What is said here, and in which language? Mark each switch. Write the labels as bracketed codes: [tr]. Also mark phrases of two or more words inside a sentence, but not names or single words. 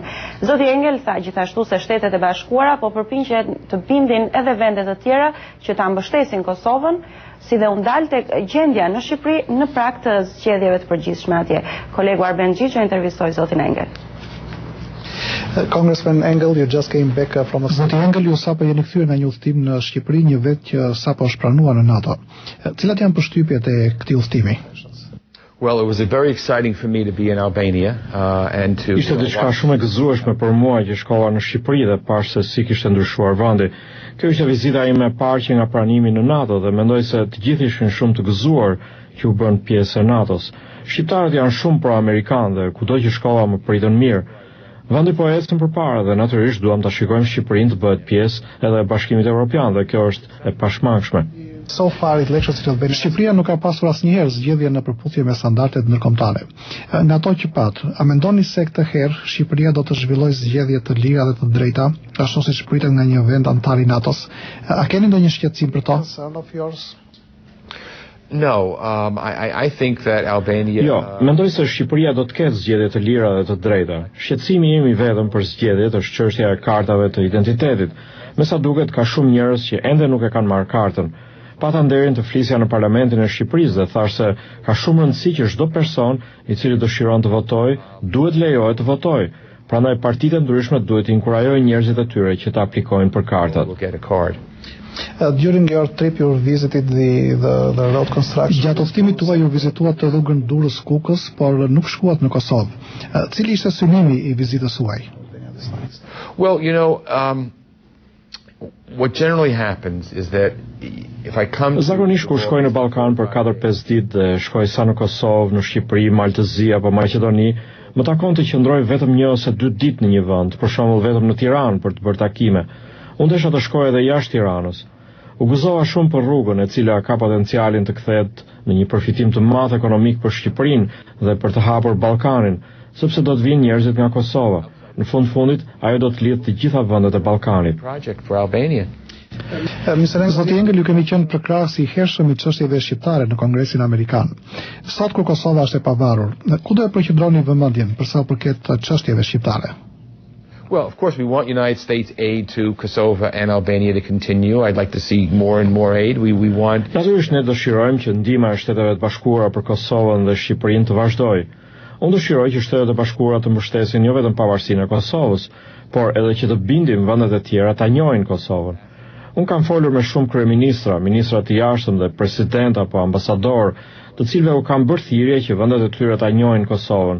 [sq] Zoti Engel tha gjithashtu se Shtetet e Bashkuara po përpiqen të bindin edhe vende të tjera që ta mbështesin Kosovën, si dhe u ndal tek gjendja në Shqipëri në prag të zgjedhjeve të përgjithshme atje. Kolegu Arben Xhiço intervistoi zotin Engel. [en] Congressman Engel, you just came back from a... [sq] Zoti Engel, ju sapo jeni kthyer nga një udhëtim në Shqipëri, një vend që sapo është pranuar në NATO. Cilat janë përshtypjet e këtij udhëtimi? [en] Well, it was very exciting for me to be in Albania and to... [sq] Ishte diçka shumë e gëzueshme për mua që shkova në Shqipëri dhe pash se si kishte ndryshuar vendi. Kjo ishte vizita ime e parë që nga pranimi në NATO dhe mendoj se të gjithë ishin shumë të gëzuar që u bën pjesë e NATO-s. Shqiptarët janë shumë pro-amerikanë dhe kudo që shkova më pritën mirë. Vendi po ecën përpara dhe natyrisht duam ta shikojmë Shqipërinë të bëhet pjesë edhe e Bashkimit Evropian dhe kjo është e pashmangshme. [en] So far elections in Albania, [sq] Shqipëria nuk ka pasur asnjëherë zgjedhje në përputhje me standardet ndërkombëtare. Nga ato që pat, a mendoni se këtë herë Shqipëria do të zhvillojë zgjedhje të lira dhe të drejta, ashtu siç pritet nga një vend antar i NATO-s? A keni ndonjë shqetësim për to? [en] No, I think that Albania... [sq] Jo, mendoj se Shqipëria do të ketë zgjedhje të lira dhe të drejta. Shqetësimi im i vetëm për zgjedhjet është çështja e kartave të identitetit. Me sa duket ka shumë njerëz që ende nuk e kanë marrë kartën. Pata nderin të flisja në parlamentin e Shqipërisë dhe thash se ka shumë rëndësi që çdo person i cili dëshiron të votojë, duhet lejohet të votojë. Prandaj partitë e ndryshme duhet të inkurajojnë njerëzit e tyre që të aplikojnë për kartat. [en] During your trip you visited the road construction. [sq] Gjatë udhëtimit tuaj ju vizituat të rrugën Durrës-Kukës, por nuk shkuat në Kosovë. Cili ishte synimi i vizitës suaj? [en] Well, you know, what generally happens is that if I come... [sq] Zakonisht kur shkoj në Ballkan për 4-5 ditë dhe shkoj sa në Kosovë, në Shqipëri, Maltëzi apo Maqedoni, më takon të qëndroj vetëm 1 ose 2 ditë në një vend, për shembull vetëm në Tiranë për të bërë takime. Unë desha të shkoj edhe jashtë Tiranës. U gëzova shumë për rrugën e cila ka potencialin të kthehet në një përfitim të madh ekonomik për Shqipërinë dhe për të hapur Ballkanin, sepse do të vinë njerëzit nga Kosova. Në fundit, ajo do të lidhë të gjitha vendet e Ballkanit. Zoti Engel, ju keni qenë përkrahës i hershëm i çështjeve shqiptare në Kongresin Amerikan. Sot kur Kosova është e pavarur, ku do e përqendroni vëmendjen për sa përket çështjeve shqiptare? [en] Well, of course, we want United States aid to Kosovo and Albania to continue. I'd like to see more and more aid. We want... [sq] Natyrisht ne dëshirojmë që ndihma e Shteteve të Bashkuara për Kosovën dhe Shqipërinë të vazhdojë. Unë dëshiroj që Shtetet e Bashkuara të mbështesin jo vetëm pavarësinë e Kosovës, por edhe që të bindim vendet e tjera ta njohin Kosovën. Unë kam folur me shumë kryeministra, ministra të jashtëm dhe president apo ambasador, të cilëve u kam bërë thirrje që vendet e tyre ta njohin Kosovën.